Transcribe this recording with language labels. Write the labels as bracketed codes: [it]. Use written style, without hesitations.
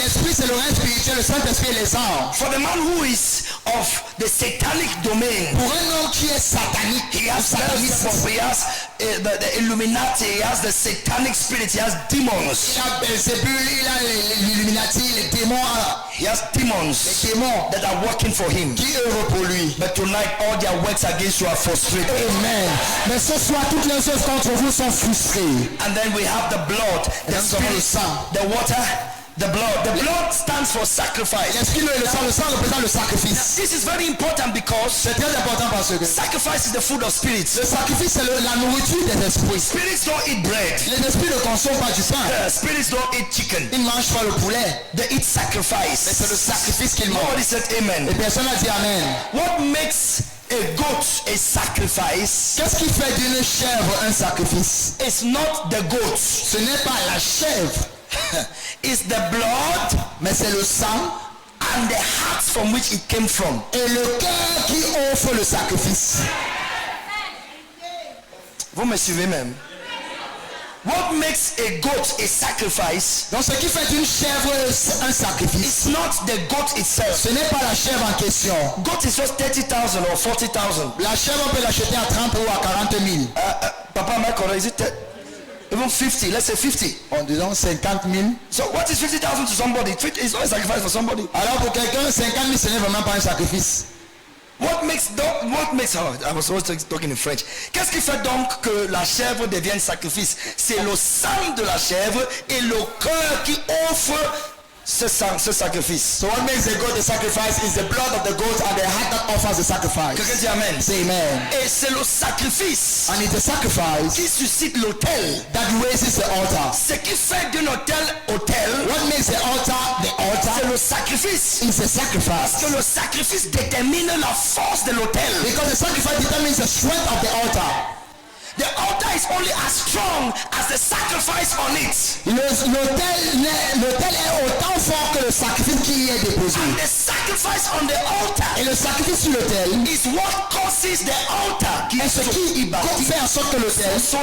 [fr] L'esprit c'est le règne spirituel, le Saint-Esprit et les anges. [en] For the man who is of the satanic domain, [fr] Pour un homme qui est satanique, [en] he has [fr] sataniste, [en] Beelzebub, he has the Illuminati, he has the satanic spirit, he has demons. [fr] il a Belzébul, il a l'Illuminati, les démons, [en] He has demons [fr] les démons [en] that are working for him. [fr] qui œuvrent pour lui. [en] But tonight, all their works against you are frustrated. Amen. [fr] Mais ce soir, toutes les œuvres contre vous sont frustrées. [en] And then we have the blood, the [fr] Nous avons le sang, [en] the water, The blood stands for sacrifice. [fr] L'esprit et le sang représente le sacrifice. [en] This is very important because [fr] C'est très important parce que [en] sacrifice is the food of spirits. [fr] le sacrifice c'est la nourriture des esprits. [en] Spirits don't eat bread. [fr] Les esprits ne consomment pas du pain. [en] Spirits don't eat chicken. [fr] Ils ne mangent pas le poulet. [en] They eat sacrifice. [fr] Mais c'est le sacrifice qu'ils mangent. [en] Nobody said amen. [fr] Et personne n'a dit amen. [en] What makes a goat a sacrifice? [fr] Qu'est-ce qui fait d'une chèvre un sacrifice? [en] It's not the goat. [fr] Ce n'est pas la chèvre, [en] It's the blood [fr] mais c'est le sang [en] and the heart from which it came from. [fr] et le cœur qui offre le sacrifice. Vous me suivez même? [en] What makes a goat a sacrifice? [fr] Donc ce qui fait d'une chèvre un sacrifice, [en] It's not the goat itself. [fr] ce n'est pas la chèvre en question. [en] Goat is just 30,000 or 40,000. [fr] La chèvre on peut l'acheter à 30 ou à 40 000. [en] Papa, am I correct? Is it even 50? Let's say 50. [fr] En disant 50 000. [en] So what is 50,000 to somebody? It's not a sacrifice for somebody. [fr] Alors pour quelqu'un, 50 000 ce n'est vraiment pas un sacrifice. [en] What makes oh, I was always talking in French. [fr] Qu'est-ce qui fait donc que la chèvre devienne sacrifice? C'est le sang de la chèvre et le cœur qui offre ce sacrifice. [en] So what makes a goat a sacrifice is the blood of the goat and the heart that offers the sacrifice. [fr] Quelqu'un dit amen. [en] Say amen. [fr] Et c'est le sacrifice [en] And it's a sacrifice [fr] qui suscite l'autel. [en] that raises the altar. [fr] Ce qui fait d'un autel, [en] What makes the altar the [fr] c'est [en] altar [fr] le sacrifice. [en] is a sacrifice. [fr] Que le sacrifice détermine la force de l'autel. [en] Because the sacrifice determines the strength of the altar. The altar is only as strong as the sacrifice on it. [fr] L'autel est autant fort que le sacrifice qui y est déposé. [en] And the sacrifice on the altar [fr] Et le sacrifice sur l'autel [en] is what causes the altar [fr] est ce qui fait en sorte que l'autel,